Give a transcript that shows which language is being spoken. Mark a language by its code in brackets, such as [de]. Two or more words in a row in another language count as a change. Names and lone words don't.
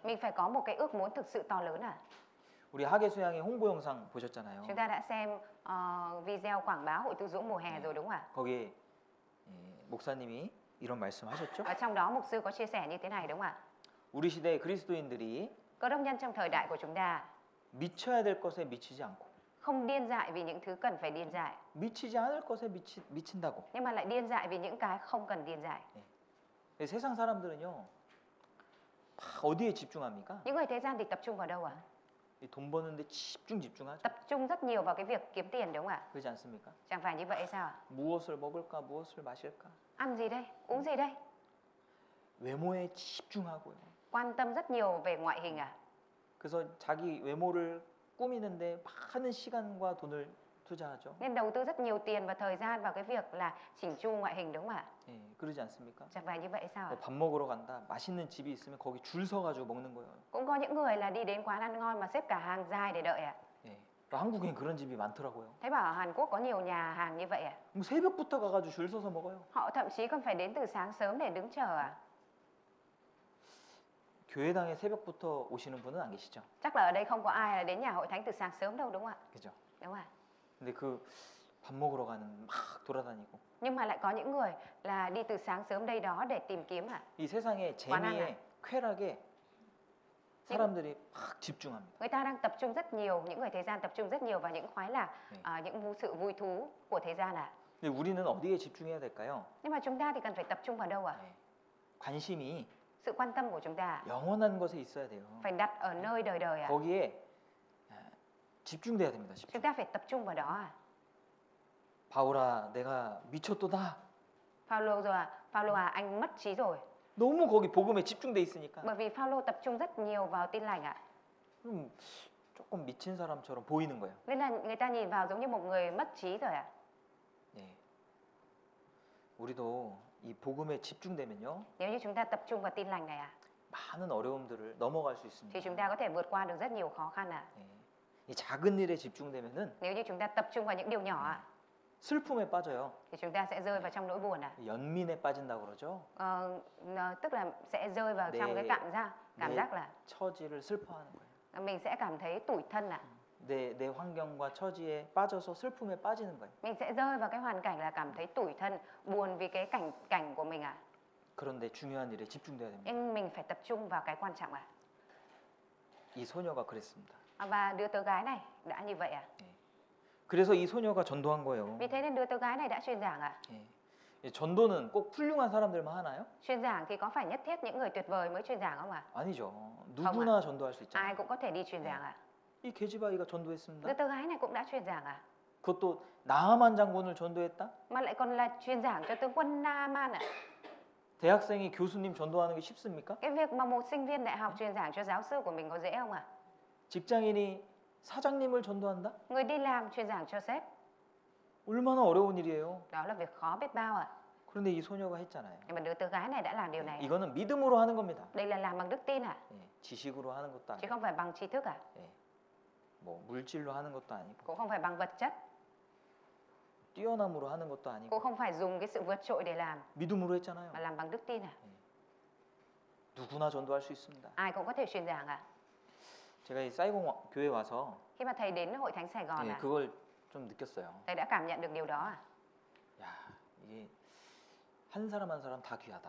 [vi] Mình phải có một cái ước muốn thực sự to lớn ạ. [ko] 우리 하계수양의 홍보 영상 보셨잖아요. [vi] Chúng ta đã xem video quảng bá hội tu dưỡng mùa hè rồi đúng không ạ? [ko] 거기에 목사님이 이런 말씀하셨죠? [vi] Ở trong đó mục sư có chia sẻ như thế này đúng không ạ? [ko] 우리 시대 그리스도인들이 [vi] Cơ đốc nhân trong thời đại của chúng ta [ko] 미쳐야 될 것에 미치지 않고 [vi] không điên dại vì những thứ cần phải điên dại, [ko] 미치지 않을 것에 미친다고. [vi] nhưng mà lại điên dại vì những cái không cần điên dại. [ko] 세상 사람들은요. 다 어디에 집중합니까? [vi] Những người thế gian thì tập trung vào đâu ạ? [ko] 돈 버는데 집중하죠. [vi] Tập trung rất nhiều vào cái việc kiếm tiền đúng không ạ? [ko] 그렇지 않습니까? [vi] Chẳng phải như vậy sao ạ? [ko] 무엇을 먹을까, 무엇을 마실까? [vi] Ăn gì đây? Uống gì đây? [ko] 외모에 집중하고요. [vi] Quan tâm rất nhiều về ngoại hình à? [ko] 그래서 자기 외모를 꾸미는데 많은 시간과 돈을 투자하죠. [vi] Nên đầu tư rất nhiều tiền và thời gian vào cái việc là chỉnh chu ngoại hình đúng không ạ? [ko] 예, 그러지 않습니까? [vi] Chẳng phải như vậy sao ạ? [ko] 밥 먹으러 간다. 맛있는 집이 있으면 거기 줄 서가지고 먹는 거예요. [vi] Cũng có những người là đi đến quán ăn ngon mà xếp cả hàng dài để đợi ạ. [ko] 예, 한국엔 그런 집이 많더라고요. [vi] Thấy bảo ở Hàn Quốc có nhiều nhà hàng như vậy ạ. [ko] 뭐 새벽부터 가가지고 줄 서서 먹어요. [vi] Họ thậm chí còn phải đến từ sáng sớm để đứng chờ ạ. [ko] 교회당에 새벽부터 오시는 분은 안 계시죠? [vi] Chắc là ở đây không có ai là đến nhà hội thánh từ sáng sớm đâu đúng không ạ? [ko] 그죠? [vi] Đúng ạ. [ko] 근데 그 밥 먹으러 가는 막 돌아다니고 [vi] Nhưng mà lại có những người là đi từ sáng sớm đây đó để tìm kiếm ạ. [ko] 이 세상의 재미에 쾌락에 사람들이 막 집중합니다. [vi] Người ta đang tập trung rất nhiều, những người thế gian tập trung rất nhiều vào những khoái lạc, những sự vui thú của thế gian ạ. [ko] 근데 우리는 어디에 집중해야 될까요? [vi] Nhưng mà chúng ta thì cần phải tập trung vào đâu ạ? [ko] 관심이 [vi] Sự quan tâm của chúng ta [ko] 영원한 것에 있어야 돼요. [vi] phải đặt ở nơi đời đời ạ. [ko] 거기에 집중돼야 됩니다. [vi] Chúng [ko] 집중. [vi] ta phải tập trung vào đó ạ. [ko] 바울아, 내가 미쳤도다. [vi] Phaolô anh mất trí rồi. [ko] 너무 거기 복음에 집중돼 있으니까. [vi] Bởi vì Phaolô tập trung rất nhiều vào tin lành ạ. [ko] 그럼 조금 미친 사람처럼 보이는 거예요. [vi] Nên là người ta nhìn vào giống như một người mất trí rồi ạ. [ko] 예. 우리도 이 복음에 집중되면요. [vi] Nếu như chúng ta tập trung vào tin lành này ạ, [ko] 많은 어려움들을 넘어갈 수 [vi] thì [ko] 있습니다. [vi] chúng ta có thể vượt qua được rất nhiều khó khăn ạ. [ko] 예. 이 작은 일에 집중되면은 [vi] Nếu như chúng ta tập trung vào những điều nhỏ ạ, [ko] 슬픔에 빠져요. [vi] thì chúng ta sẽ rơi vào trong nỗi buồn ạ. [ko] 연민에 빠진다고 그러죠. [vi] Tức là sẽ rơi vào trong cái [ko] 내 [vi] cảm giác là [ko] 처지를 슬퍼하는 거예요. [vi] mình sẽ cảm thấy tủi thân ạ. [ko] 내 환경과 처지에 빠져서 슬픔에 빠지는 거예요. [vi] Mình sẽ rơi vào cái hoàn cảnh là cảm thấy tủi thân, buồn vì cái cảnh của mình ạ. [ko] 그런데 중요한 일에 집중돼야 됩니다. [vi] Nhưng mình phải tập trung vào cái quan trọng ạ. [ko] 이 소녀가 그랬습니다. [vi] Và đứa tớ gái này đã như vậy ạ. [ko] 그래서 이 소녀가 전도한 거예요. [vi] Vì thế nên đứa tớ gái này đã truyền giảng ạ. [ko] 예. 전도는 꼭 훌륭한 사람들만 하나요? [vi] Truyền giảng thì có phải nhất thiết những người tuyệt vời mới truyền giảng không ạ? [ko] 아니죠. 누구나 전도할 수 [vi] Ai [ko] 있잖아요. [vi] cũng có thể đi truyền giảng ạ. [ko] 이 계집아이가 [vi] Đứa [ko] 전도했습니다. [vi] tớ gái này cũng đã truyền giảng ạ. [ko] 그것도 나하만 장군을 전도했다? [vi] Mà lại còn là truyền giảng cho tướng quân Naaman ạ. [ko] 대학생이 교수님 전도하는 게 쉽습니까? [vi] Cái việc mà một sinh viên đại học truyền giảng cho giáo sư của mình có dễ không ạ? [ko] 직장인이 사장님을 전도한다? [vi] Người đi làm truyền giảng cho sếp, [ko] 얼마나 어려운 일이에요. [vi] đó là việc khó biết bao ạ. [ko] 그런데 이 소녀가 했잖아요. [vi] Nhưng mà đứa tớ gái này đã làm điều này. [ko] 이거는 믿음으로 하는 겁니다. [vi] Đây là làm bằng đức tin ạ, [ko] 예, 지식으로 하는 것도 [vi] chứ [ko] 아니고, [vi] không phải bằng tri thức ạ, [ko] 뭐 물질로 하는 것도 아니고, [vi] cũng không phải bằng vật chất, [ko] 뛰어남으로 하는 것도 [vi] cũng [ko] 아니고, [vi] không phải dùng cái sự vượt trội để làm, [ko] 믿음으로 했잖아요. [vi] mà làm bằng đức tin ạ. [ko] 누구나 전도할 수 있습니다. [vi] Ai cũng có thể truyền giảng ạ. [ko] 제가 이 사이공 교회 와서 [vi] Khi mà thầy đến hội thánh Sài Gòn [ko] 예, [vi] ạ, [ko] 그걸 좀 느꼈어요. [vi] thầy đã cảm nhận được điều đó ạ. [ko] 야, 이게 한 사람 한 사람 다 귀하다.